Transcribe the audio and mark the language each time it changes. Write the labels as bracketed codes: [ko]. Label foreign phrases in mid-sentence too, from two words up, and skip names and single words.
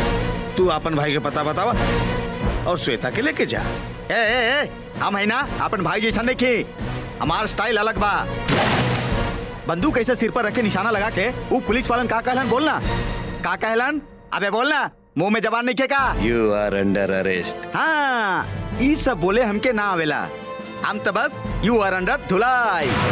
[bho] तू अपन भाई के पता बतावा और श्वेता के लेके जा। ए, हम है ना अपन भाई जैसा नहीं की, हमार स्टाइल अलग बा। बंदूक ऐसे सिर पर रख के निशाना लगा के वो पुलिस वालन का कहलन बोलना, का कहलन? अबे बोलना, मुंह में जबान नहीं खेका। [en] you are under arrest. [bho] हाँ, ई सब बोले हमके ना आवेला। हम तो बस [en] you are under [bho] धुलाई।